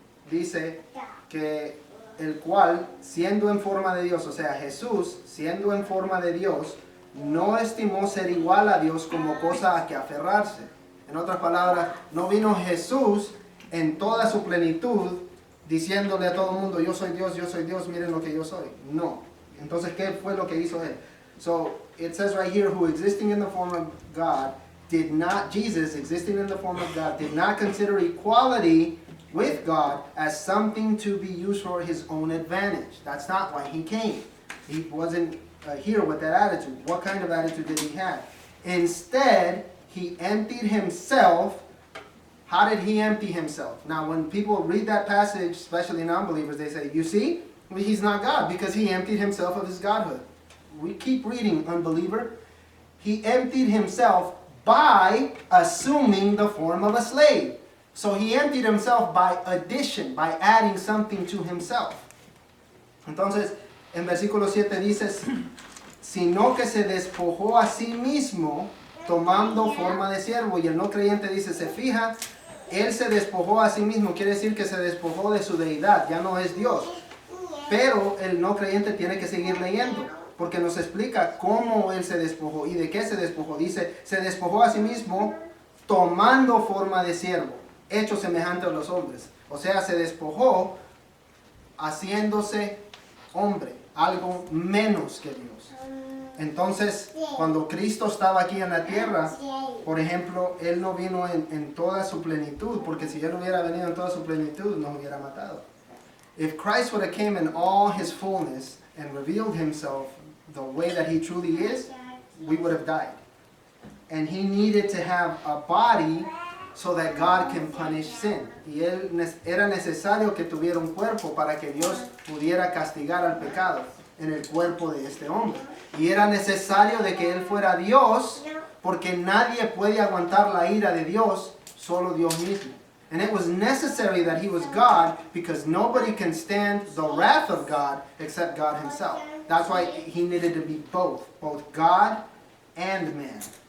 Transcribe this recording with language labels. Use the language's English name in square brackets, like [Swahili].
[Spanish] Dice que el cual, siendo en forma de Dios, o sea, Jesús, siendo en forma de Dios, no estimó ser igual a Dios como cosa a que aferrarse. En otras palabras, no vino Jesús en toda su plenitud diciéndole a todo el mundo, yo soy Dios, miren lo que yo soy. No. Entonces, ¿qué fue lo que hizo él? [English] So, it says right here, who existing in the form of God, Jesus, existing in the form of God, did not consider equality with God as something to be used for his own advantage. That's not why he came. He wasn't here with that attitude. What kind of attitude did he have? Instead, he emptied himself. How did he empty himself? Now, when people read that passage, especially non-believers, they say, you see, he's not God because he emptied himself of his godhood. We keep reading, unbeliever. He emptied himself by assuming the form of a slave. So he emptied himself by addition, by adding something to himself. [Spanish] Entonces, en versículo 7 dice, sino que se despojó a sí mismo tomando forma de siervo. Y el no creyente dice, se fija, él se despojó a sí mismo, quiere decir que se despojó de su deidad, ya no es Dios. Pero el no creyente tiene que seguir leyendo. porque nos explica cómo Él se despojó y de qué se despojó. Dice, se despojó a sí mismo tomando forma de siervo, hecho semejante a los hombres. O sea, se despojó haciéndose hombre, algo menos que Dios. Entonces, cuando Cristo estaba aquí en la tierra, por ejemplo, Él no vino en toda su plenitud, porque si Él hubiera venido en toda su plenitud, nos hubiera matado. [English] If Christ would have came in all His fullness and revealed Himself the way that He truly is, we would have died. And He needed to have a body so that God can punish sin. [Spanish] Y era necesario que tuviera un cuerpo para que Dios pudiera castigar al pecado en el cuerpo de este hombre. Y era necesario de que Él fuera Dios, porque nadie puede aguantar la ira de Dios, solo Dios mismo. [English] And it was necessary that He was God, because nobody can stand the wrath of God except God Himself. That's why He needed to be both God and man.